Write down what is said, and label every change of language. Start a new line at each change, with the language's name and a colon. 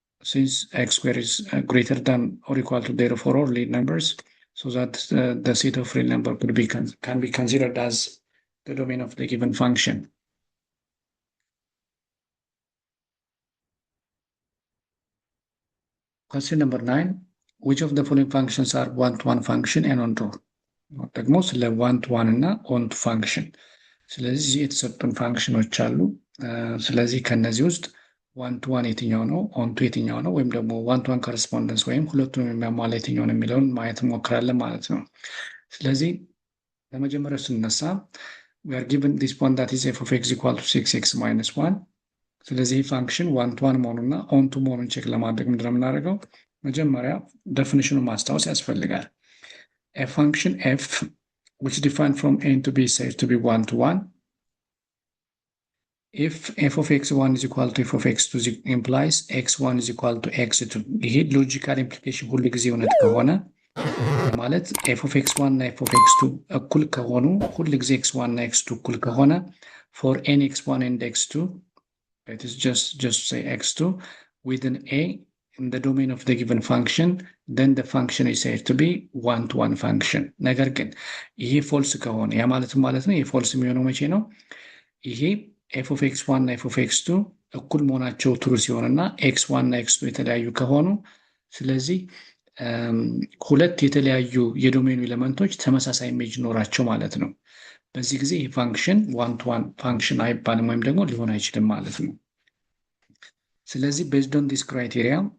English: Since x squared is greater than or equal to 0 for all real numbers, so that the set of real number could be can be considered as the domain of the given function. Question number 9. Which of the following functions are one-to-one function and on-to?
Amharic: ደግሞ ስለ one-to-one እና on-to function ስለዚህ የተሰጡን ፋንክሽኖች አሉ። ስለዚህ ከነዚህ ውስጥ one-to-one የትኛው ነው፣ on-to የትኛው ነው፣ ወይም ደግሞ one-to-one correspondence ወይም ሁለቱንም የሚያሟላ የትኛው ነው የሚለውን ማየት እንሞክራለን ማለት ነው። ስለዚህ ለመጀመሪያው ስንነሳ
English: we are given this point that is f of x equal to 6x minus 1.
Amharic: ስለዚህ ፋንክሽን one-to-one መሆኑና on-to መሆኑን ቼክ ለማድረግ ምንድን ነው የምናደርገው? መጀመሪያ ዴፊኒሽኑን ማስታወስ ያስፈልጋል።
English: A function f which defined from a to b is said to be one-to-one if f of x1 is equal to f of x2 implies x1 is equal to x2.
Amharic: ይሄ ሎጂካል ኢምፕሊኬሽን ሁሉ ጊዜ እውነት ከሆነ ማለት f of x1 እና f of x2 እኩል ከሆኑ ሁሉ ጊዜ x1 እና x2 እኩል ከሆነ
English: for n x1 and x2, it is just say x2 within a in the domain of the given function, then the function is said to be one-to-one function.
Amharic: ነገር ግን ይሄ ፎልስ ከሆነ ያ ማለት ነው ይሄ ፎልስ የሚሆነው መቼ ነው? ይሄ f of x1 እና f of x2 እኩል መሆናቸው ትሩ ሲሆንና x1 እና x2 የተለያዩ ከሆኑ ስለዚህ ሁለት የተለያዩ የዶሜኑ ኤሌመንቶች ተመሳሳይ ኢሜጅ ኖራቸው ማለት ነው። በዚህ ጊዜ ይህ ፋንክሽን one-to-one ፋንክሽን አይባልም ወይም ደግሞ ሊሆን አይችልም ማለት ነው። ስለዚህ
English: based on this criteria